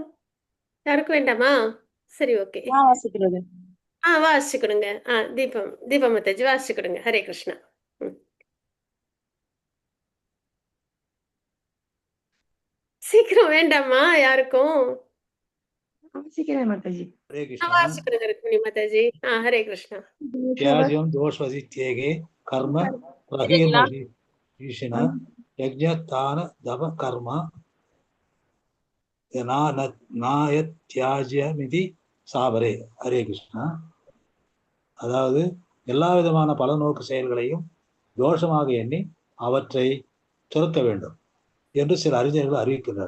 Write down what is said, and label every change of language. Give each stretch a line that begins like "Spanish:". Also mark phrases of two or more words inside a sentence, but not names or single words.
Tamil: யாருக்கும் வேண்டாமா? சரி, ஓகே. வாசிக்கிறது. வாசிக்கிறோங்க. தீபம் மத்தாஜி வாசிக்கிறோங்க.
Sanskrit: हरे कृष्ण.
Tamil: சீக்கிரம் வேண்டாமா யாருக்கும்? வாசிக்கிறேன் மாதாஜி.
Sanskrit: हरे कृष्णा
Tamil: வாசிக்கிறோங்க ருக்மிணி மாதாஜி.
Sanskrit: हरे कृष्ण. त्याज्यं दोषवदित्येगे कर्म प्रहीर्महीषिण यज्ञदान दम कर्म नत्याज्यमिति चापरे. हरे कृष्ण.
Tamil: அதாவது எல்லா விதமான பலநோக்கு செயல்களையும் தோஷமாக எண்ணி அவற்றை துறக்க வேண்டும் என்று சில அறிஞர்கள் அறிவிக்கிறார்.